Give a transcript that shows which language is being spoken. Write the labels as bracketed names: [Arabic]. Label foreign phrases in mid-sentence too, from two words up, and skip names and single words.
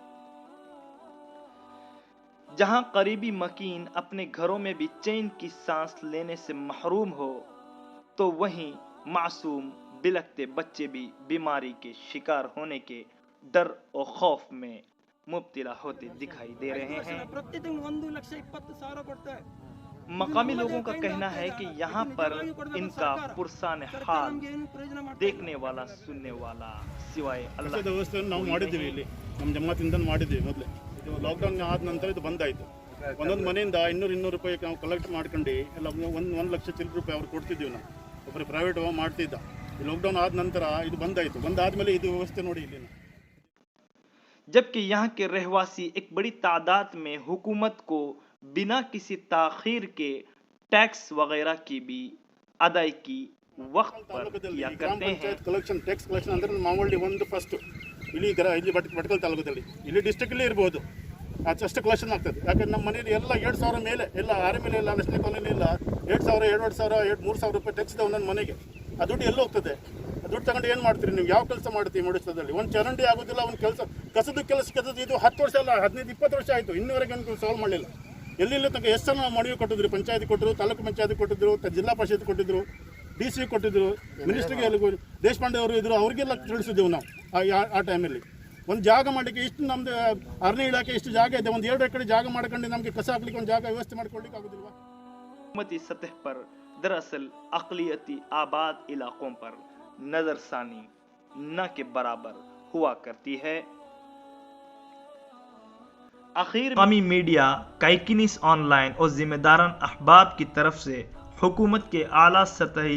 [Urdu] جہاں قریبی مکین اپنے گھروں میں بھی چین کی سانس لینے سے محروم ہو، تو وہیں معصوم بلکتے بچے بھی بیماری کے شکار ہونے کے ڈر اور خوف میں مبتلا ہوتے دکھائی دے رہے ہیں. مقامی لوگوں کا کہنا ہے کہ یہاں پر ان کا پرسان حال دیکھنے والا سننے والا سوائے اللہ [Kannada] ವ್ಯವಸ್ಥೆಯನ್ನು ನಾವು ಮಾಡಿದ್ದೀವಿ. ಇಲ್ಲಿ ನಮ್ಮ ಜಮಾತಿಂದ ಮಾಡಿದ್ದೀವಿ. ಮೊದಲೇ ಇದು ಲಾಕ್ಡೌನ್ ಆದ ನಂತರ ಇದು ಬಂದಾಯಿತು. ಒಂದೊಂದು ಮನೆಯಿಂದ 200 ರೂಪಾಯಿ ನಾವು ಕಲೆಕ್ಟ್ ಮಾಡ್ಕೊಂಡು ಎಲ್ಲ 1 ಲಕ್ಷ ಚಿಲ್ಲರೆ ರೂಪಾಯಿ ಅವ್ರು ಕೊಡ್ತಿದ್ದೀವಿ. ನಾವು ಒಬ್ಬರು ಪ್ರೈವೇಟ್ ಮಾಡ್ತಿದ್ದ. ಲಾಕ್ಡೌನ್ ಆದ ನಂತರ ಇದು ಬಂದಾಯಿತು. ಬಂದಾದ್ಮೇಲೆ ಇದು ವ್ಯವಸ್ಥೆ ನೋಡಿ ಇಲ್ಲಿ. [Urdu] جبکہ یہاں کے رہائشی ایک بڑی تعداد میں حکومت کو بنا کسی تاخیر کے ٹیکس وغیرہ کی بھی ادائیگی وقت پر کیا کرتے ہیں. [English] collection tax collection [Kannada] ಅಂದ್ರೆ ಮಾಮೂಲಿ ಒಂದು ಫಸ್ಟ್ ಇಲ್ಲಿ ಭಟ್ಕಳ ತಾಲೂಕಲ್ಲಿ ಇಲ್ಲಿ ಡಿಸ್ಟ್ರಿಕ್ಟಲ್ಲಿ ಇರ್ಬೋದು ಅಷ್ಟು ಕಲೆಕ್ಷನ್ ಆಗ್ತದೆ. ಯಾಕಂದ್ರೆ ನಮ್ಮ ಮನೆಯಲ್ಲಿ ಎಲ್ಲ 2,000 ಮೇಲೆ ಎಲ್ಲ ಆರೆ ಮೇಲೆ ಎಲ್ಲ ನ್ಯಾಷನಲ್ ಕಾಲೋನಿ ಇಲ್ಲ 2,000, 2,500, 3,000 ರೂಪಾಯಿ ಟ್ಯಾಕ್ಸ್ ಇದೆ ಒಂದೊಂದು ಮನೆಗೆ. ಆ ದುಡ್ಡು ಎಲ್ಲ ಹೋಗ್ತದೆ. ಆ ದುಡ್ಡು ತಗೊಂಡು ಏನು ಮಾಡ್ತೀರಿ ನೀವು? ಯಾವ ಕೆಲಸ ಮಾಡ್ತೀವಿ ಮುಡಿಸದಲ್ಲಿ? ಒಂದು ಚರಂಡಿ ಆಗೋದಿಲ್ಲ, ಒಂದು ಕಸದ ಕೆಲಸ ಇದು 10 ವರ್ಷ ಅಲ್ಲ 15-20 ವರ್ಷ ಆಯಿತು, ಇನ್ನೂವರೆಗೆ ಒಂದು ಸಾಲ್ವ್ ಮಾಡಲಿಲ್ಲ. ಎಲ್ಲಿಲ್ಲ ತನಕ ಎಷ್ಟು ಸಲ ಮನವಿ ಕೊಟ್ಟಿದ್ರು, ಪಂಚಾಯತಿ ಕೊಟ್ಟರು, ತಾಲೂಕು ಪಂಚಾಯತಿ ಕೊಟ್ಟಿದ್ರು, ಜಿಲ್ಲಾ ಪರಿಷತ್ ಕೊಟ್ಟಿದ್ರು, DC ಕೊಟ್ಟಿದ್ರು, ಮಿನಿಸ್ಟ್ರಿಗೆ ದೇಶಪಾಂಡೆ ಅವರು ಇದ್ರು, ಅವರಿಗೆಲ್ಲ ತಿಳಿಸಿದ್ದೆವು ನಾವು ಆ ಟೈಮಲ್ಲಿ. ಒಂದು ಜಾಗ ಮಾಡಲಿಕ್ಕೆ ಇಷ್ಟು ನಮ್ಮದು ಅರಣ್ಯ ಇಲಾಖೆ ಇಷ್ಟು ಜಾಗ ಇದೆ, ಒಂದು 2 ಎಕರೆ ಜಾಗ ಮಾಡ್ಕೊಂಡು ನಮಗೆ ಕಸ ಹಾಕ್ಲಿಕ್ಕೆ ಒಂದು ಜಾಗ ವ್ಯವಸ್ಥೆ ಮಾಡಿಕೊಳ್ಳಿಕ್ಕೆ ಆಗೋದಿಲ್ವಾ? [Urdu] حکومتی سطح پر دراصل اقلیتی آباد علاقوں پر نظرثانی نہ کے برابر ہوا کرتی ہے. آخر مقامی میڈیا کائکنس آن لائن اور ذمہ داران احباب کی طرف سے حکومت کے اعلیٰ سطحی